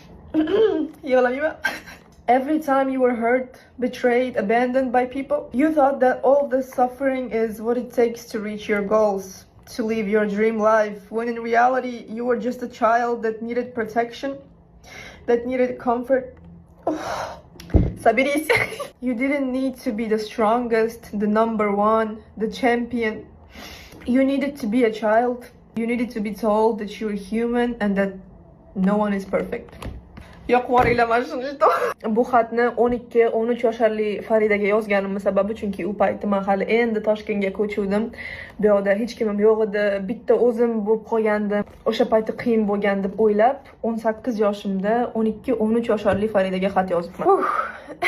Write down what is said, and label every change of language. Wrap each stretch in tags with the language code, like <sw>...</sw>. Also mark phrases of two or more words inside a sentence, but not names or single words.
<en>Every time you were hurt, betrayed, abandoned by people, you thought that all this suffering is what it takes to reach your goals, to live your dream life, when in reality you were just a child that needed protection, that needed comfort. Sabiris. You didn't need to be the strongest, the number one, the champion. You needed to be a child. You needed to be told that you're human and that no one is perfect.</en> <uz>Bu xatni 12-13 yoshli Faridaga yozganimning sababi chunki u paytda men hali endi Toshkentga ko'chuvdim. Bu yerda hech kimim yo'q edi, bitta o'zim bo'lib qolgandim. O'sha paytda qiyin bo'lgan deb o'ylab, 18 yoshimda 12-13 yoshli Faridaga xat yozibman.</uz>